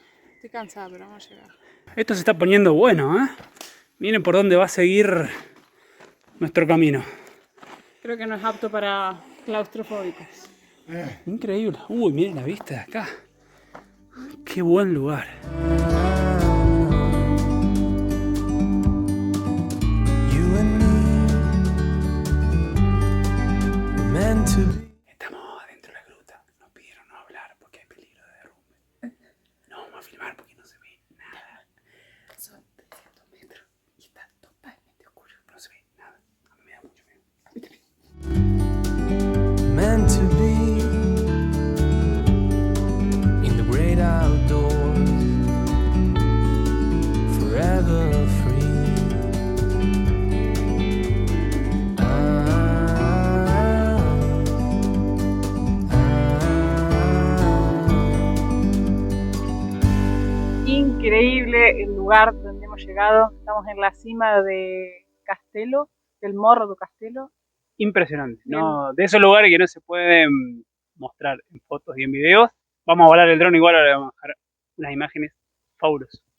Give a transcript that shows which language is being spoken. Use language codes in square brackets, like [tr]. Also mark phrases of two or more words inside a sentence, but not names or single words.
[es] Estoy cansada, pero vamos a llegar. Esto se está poniendo bueno, ¿eh? Miren por dónde va a seguir nuestro camino. Creo que no es apto para claustrofóbicos. Increíble. Uy, miren la vista de acá. Qué buen lugar. [en] You and me were meant to be. [es] Estamos adentro de la gruta. Nos pidieron no hablar porque hay peligro de derrumbe. No vamos a filmar porque no se ve nada. Son 300 metros y está totalmente oscuro. No se ve nada. A mí me da mucho miedo. [en] Meant to be in the great outdoors, forever free. [es] Increíble el lugar donde hemos llegado. Estamos en la cima de Castelo, del Morro do Castelo. Impresionante. No, de esos lugares que no se pueden mostrar en fotos y en videos. Vamos a volar el dron igual, ahora le vamos a dejar unas imágenes fabulosas.